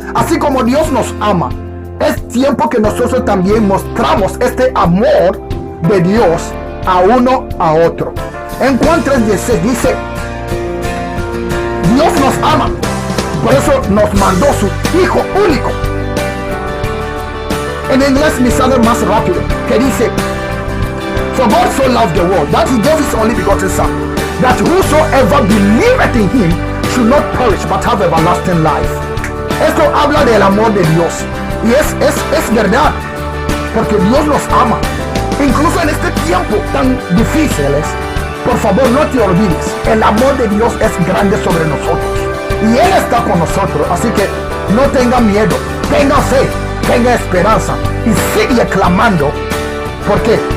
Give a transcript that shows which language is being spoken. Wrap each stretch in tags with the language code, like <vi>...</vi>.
<es>Así como Dios nos ama, es tiempo que nosotros también mostramos este amor de Dios a uno a otro. En Juan 3:16 dice: Dios nos ama, por eso nos mandó su Hijo único. En inglés me sale más rápido, que dice:</es> <en>For God so loved the world, that he gave his only begotten Son, that whosoever believeth in him should not perish but have everlasting life.</en> <es>Esto habla del amor de Dios. Y es verdad, porque Dios nos ama. Incluso en este tiempo tan difíciles, por favor no te olvides, el amor de Dios es grande sobre nosotros. Y Él está con nosotros, así que no tenga miedo, tenga fe, tenga esperanza y sigue clamando. ¿Por qué?</es>